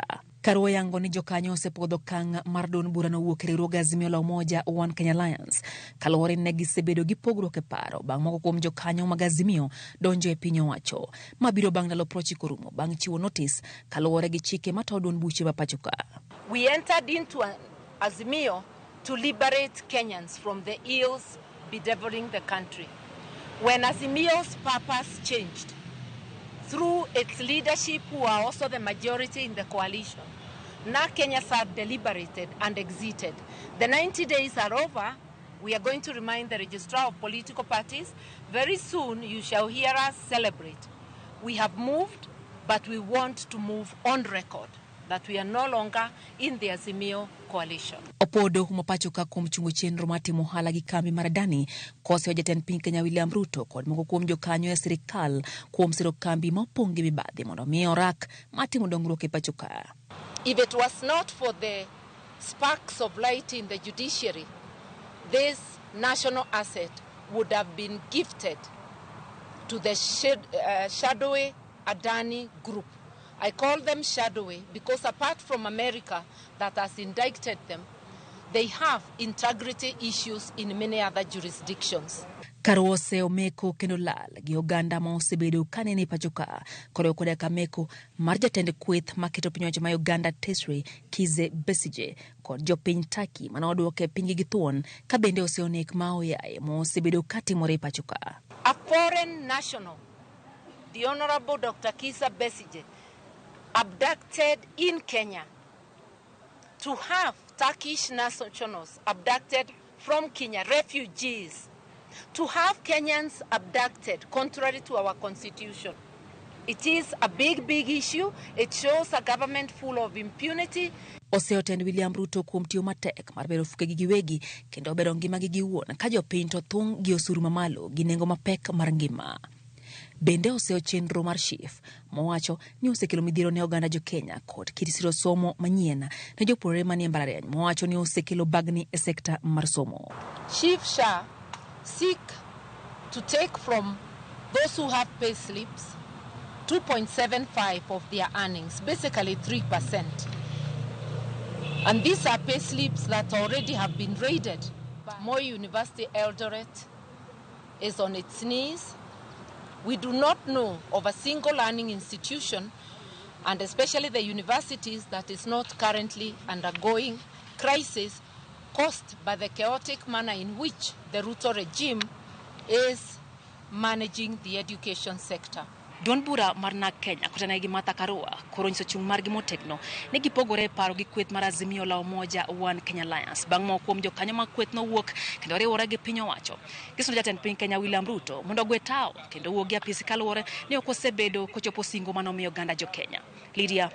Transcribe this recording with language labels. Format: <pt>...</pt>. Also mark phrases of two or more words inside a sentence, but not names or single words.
<luo>Karua yango ni jo kanyo osepodho kang' mar duond bura no wuok e riwruog Azimio la Umoja One Kenya Alliance kaluwore ne gisebedo gi pogruok e paro bang' moko kuom jo kanyo mag Azimio donjo e piny owacho mabiro bang' ndalo 90 rumo bang' chiwo notice kaluwore gi chike matayo duond buche ma pachoka.</luo> <en>We entered into Azimio to liberate Kenyans from the ills bedeviling the country. When Azimio's purpose changed, through its leadership who are also the majority in the coalition, NARC-Kenya had deliberated and exited. The 90 days are over. We are going to remind the registrar of political parties. Very soon you shall hear us celebrate. We have moved, but we want to move on record that we are no longer in the Azimio coalition.</en> <luo>Opodo humopachoka kuom chungo chenro matimo ohala gi kambi mar Adani kose jatend piny Kenya William Ruto kod moko kuom jokanyo e sirkal kuom siro kambi mopong' gi mibadhi mondo miyo rak matimo dongruok e pachoka.</luo> <en>If it was not for the sparks of light in the judiciary, this national asset would have been gifted to the shadowy Adani group. I call them shadowy because apart from America that has indicted them, they have integrity issues in many other jurisdictions.</en> <luo>Karua seyo meko kendo lal gi oganda ma osebedo kanene pachoka koro koda kameko mar jatend kweth maketo piny owacho ma Uganda Tesre Kize Besije kod jopiny Turkey manoduoke piny gi thuon ka bende oseonek ma oyaye mo osebedo katimore pachoka.</luo> <en>A foreign national, the Honorable Dr. Kiza Besije, abducted in Kenya, to have Turkish nationals abducted from Kenya, refugees, to have Kenyans abducted contrary to our constitution. It is a big issue. It shows a government full of impunity.</en> <luo>Oseotend William Ruto kuom tiyo matek mar bero fuke gi giwegi kendo bero ngima gi giwuon ka jopiny to thung' gi osuru mamalo gi nengo mapek mar ngima. Bende oseo chenro mar chif mowacho ni osekelo midhiero ne oganda jo Kenya kod kit siro somo manyien ne jopuonjre manie mbalariany mowacho ni osekelo bagni e sekta mar somo.</luo> <en>Chief Shah seek to take from those who have pay slips 2.75 of their earnings, basically 3%. And these are pay slips that already have been raided. Moi University Eldoret is on its knees. We do not know of a single learning institution, and especially the universities, that is not currently undergoing crisis caused by the chaotic manner in which the Ruto regime is managing the education sector.</en> <luo>Duond bura mar NARC-Kenya kotene gi Karua koro nyiso chung' margi motegno ne gipogore paro gi kweth mar Azimio la Umoja One Kenya Alliance bang' moko kuom jokanyo mag kweth no wuok kendo riwore gi piny owacho. Gisomo jatend piny Kenya William Ruto mondo ogwe tao kendo wuogi apisi kaluwore ni ok osebedo kochopo singo manomiyo oganda jo Kenya.</luo>